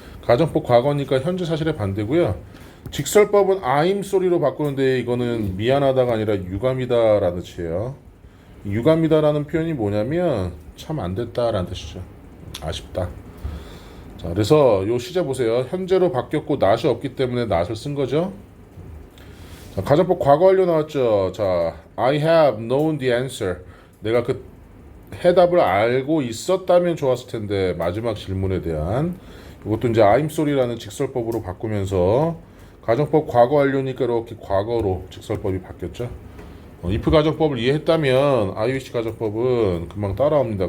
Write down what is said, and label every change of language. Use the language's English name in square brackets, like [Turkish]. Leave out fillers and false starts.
[Korean] 가정법 과거니까 현재 사실의 반대고요. 직설법은 [English] I'm sorry [Korean] 로 바꾸는데 이거는 미안하다가 아니라 유감이다라는 뜻이에요. 유감이다라는 표현이 뭐냐면 참 안 됐다라는 뜻이죠. 아쉽다. 자, 그래서 요 시제 보세요. 현재로 바뀌었고 not이 없기 때문에 not을 쓴 거죠. 자, 가정법 과거 완료 나왔죠. [English] 자, I have known the answer. [Korean] 내가 그 해답을 알고 있었다면 좋았을 텐데 마지막 질문에 대한 이것도 이제 [English] I'm sorry [Korean] 라는 직설법으로 바꾸면서 가정법 과거 완료니까 이렇게 과거로 직설법이 바뀌었죠. if 가정법을 이해했다면 IWC 가정법은 금방 따라옵니다.